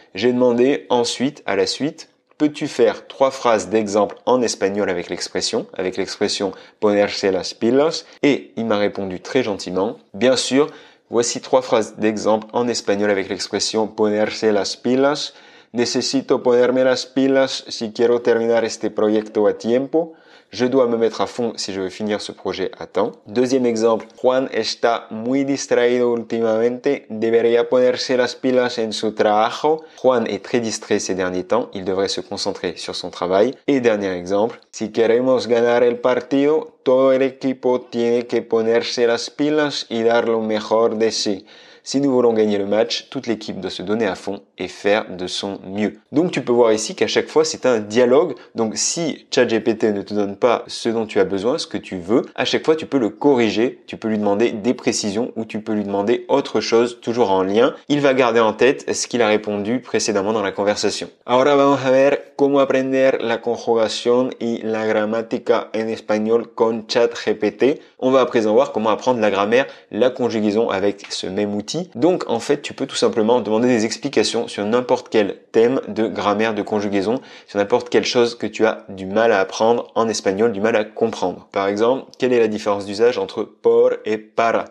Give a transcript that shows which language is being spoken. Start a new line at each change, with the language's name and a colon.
French: J'ai demandé ensuite, à la suite, peux-tu faire 3 phrases d'exemple en espagnol avec l'expression ponerse las pilas? Et il m'a répondu très gentiment, bien sûr, voici 3 phrases d'exemple en espagnol avec l'expression ponerse las pilas.
Spanish: Necesito ponerme las pilas si quiero terminar este proyecto a tiempo.
French: Je dois me mettre à fond si je veux finir ce projet à temps. Deuxième exemple,
Spanish: Juan está muy distraído últimamente. Debería ponerse las pilas en su trabajo.
French: Juan est très distrait ces derniers temps. Il devrait se concentrer sur son travail. Et dernier exemple,
Spanish: si queremos ganar el partido, todo el equipo tiene que ponerse las pilas y dar lo mejor de sí.
French: Si nous voulons gagner le match, toute l'équipe doit se donner à fond et faire de son mieux. Donc tu peux voir ici qu'à chaque fois c'est un dialogue. Donc si ChatGPT ne te donne pas ce dont tu as besoin, ce que tu veux, à chaque fois tu peux le corriger, tu peux lui demander des précisions ou tu peux lui demander autre chose, toujours en lien. Il va garder en tête ce qu'il a répondu précédemment dans la conversation.
Spanish: Ahora vamos a ver cómo aprender la conjugación y la gramática en español con ChatGPT.
French: On va à présent voir comment apprendre la grammaire, la conjugaison avec ce même outil. Donc en fait tu peux tout simplement demander des explications sur n'importe quel thème de grammaire, de conjugaison, sur n'importe quelle chose que tu as du mal à apprendre en espagnol, du mal à comprendre. Par exemple, quelle est la différence d'usage entre por et para?